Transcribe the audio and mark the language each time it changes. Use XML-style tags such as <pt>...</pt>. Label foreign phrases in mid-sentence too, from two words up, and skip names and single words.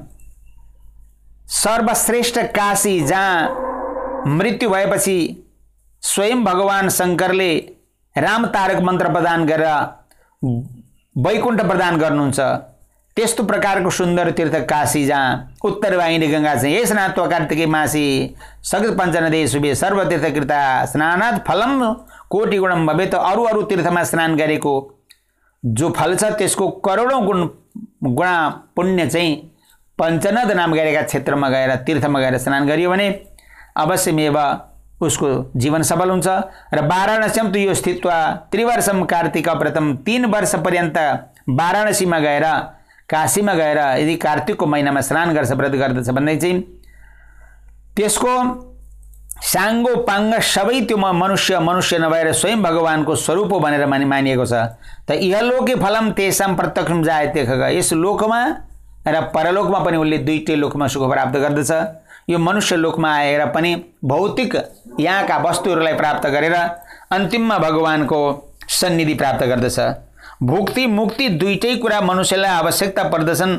<ne>सर्वश्रेष्ठ काशी जहाँ मृत्यु भएपछि स्वयं भगवान शङ्करले राम तारक मन्त्र प्रदान गरेर वैकुण्ठ प्रदान गर्नुहुन्छ। त्यस्तो प्रकारको सुन्दर तीर्थ काशी जहाँ उत्तर वाहिनी गंगा छ।</ne> <sa>ये स्नात्वा कार्तिके मासी सगत पञ्चनदे शुभे सर्वतीर्थकृता स्नानात् फलम कोटि गुणम भवेत्।</sa> <ne>अरू तीर्थमा स्नान गरेको जो फल छ त्यसको करोडौं गुणा पुण्य चाहिँ पञ्चनद नाम गरेका क्षेत्रमा गएर तीर्थमा गएर स्नान गरियो भने अवश्यमेव उसको जीवन सफल हुन्छ। र वाराणसीमा त यो</ne> <sa>स्थित्वा त्रिवर्षम कार्तिक व्रतम</sa> <ne>3 वर्ष पर्यन्त वाराणसीमा गएर, काशीमा गएर यदि कार्तिकको महिनामा स्नान गर्छ, व्रत गर्दछ भन्दै चाहिँ त्यसको साङ्गो पाङ्ग सबै त्यो मनुष्य नभएर स्वयं भगवानको स्वरूप हो भनेर मानिएको छ।</ne> <sa>त इहलोके फलम तेषां प्रत्यक्षम जायते खग।</sa> <ne>यस लोकमा र परलोकमा पनि उसले दुईटै लोकमा सुख प्राप्त गर्दछ। यो मनुष्य लोकमा आएर पनि भौतिक यहाँका वस्तुहरूलाई प्राप्त गरेर अन्तिममा भगवानको सन्निधि प्राप्त गर्दछ। भुक्ति मुक्ति दुईटै कुरा मनुष्यलाई आवश्यकता पर्दछन्।</ne>